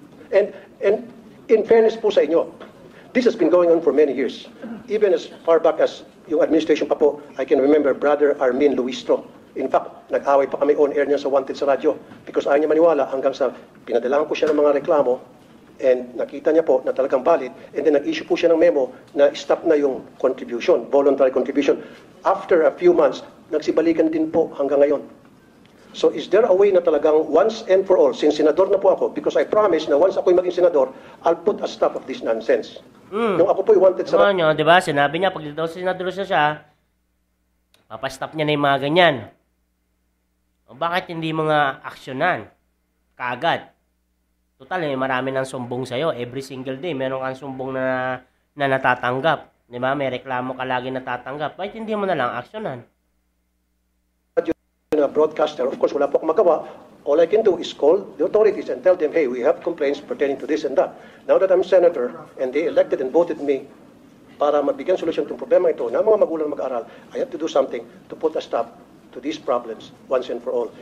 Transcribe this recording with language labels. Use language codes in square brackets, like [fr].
[en] And in fairness [tl] po sa inyo, [en] this has been going on for many years. Even as far back as [tl] yung administration pa po, [en] I can remember Brother Armin Luistro. [tl] In fact, nag-away pa kami on air niya sa Wanted sa radyo because ayaw niya maniwala hanggang sa pinadalahan ko siya ng mga reklamo and nakita niya po na talagang valid and then nag-issue po siya ng memo na stop na yung contribution, voluntary contribution. [en] After a few months, [tl] nagsibalikan din po hanggang ngayon. [en] So is there a way na talagang once and for all, since senador na po ako, because I promise na once [tl] ako'y maging senador, [en] I'll put a stop of this nonsense. [tl] Nung ako po'y wanted sa... Ano nyo, di ba? Sinabi niya, pag daw senador siya, papastop niya na yung mga ganyan. O bakit hindi mga aksyonan? Kaagad. Total, marami nang sumbong sa'yo. [en] Every single day, [tl] meron kang sumbong na natatanggap. Di ba? May reklamo ka lagi natatanggap. Bakit hindi mo na lang aksyonan? [en] A broadcaster, of course, [tl] wala po akong magawa. [en] All I can do is call the authorities and tell them, hey, we have complaints pertaining to this and that. Now that I'm senator and they elected and voted me [tl] para mabigyan solusyon itong problema ito na mga magulang mag-aaral, [en] I have to do something to put a stop to these problems once and for all.